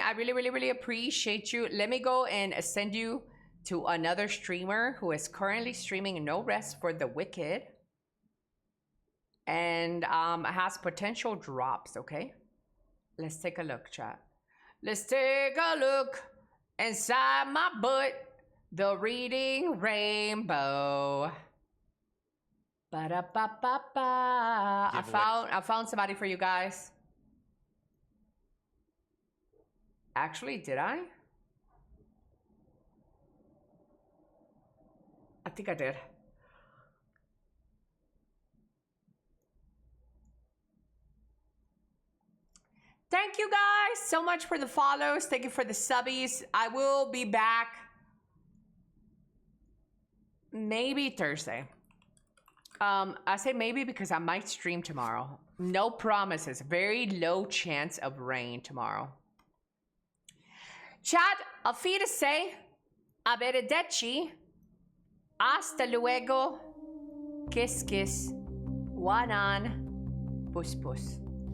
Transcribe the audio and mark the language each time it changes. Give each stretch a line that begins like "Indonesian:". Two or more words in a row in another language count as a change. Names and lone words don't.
English: I really appreciate you. Let me go and send you to another streamer who is currently streaming No Rest for the Wicked. And has potential drops, okay? Let's take a look, chat. Let's take a look inside my butt. The reading rainbow. Ba-da-ba-ba-ba. I found somebody for you guys. Actually, did I? I think I did. Thank you guys so much for the follows. Thank you for the subbies. I will be back maybe Thursday. I say maybe because I might stream tomorrow. No promises. Very low chance of rain tomorrow.
German: Chat, auf Wiedersehen.
Italian: Arrivederci.
Spanish: Hasta luego.
English: Kiss, kiss. One on. Puss, puss.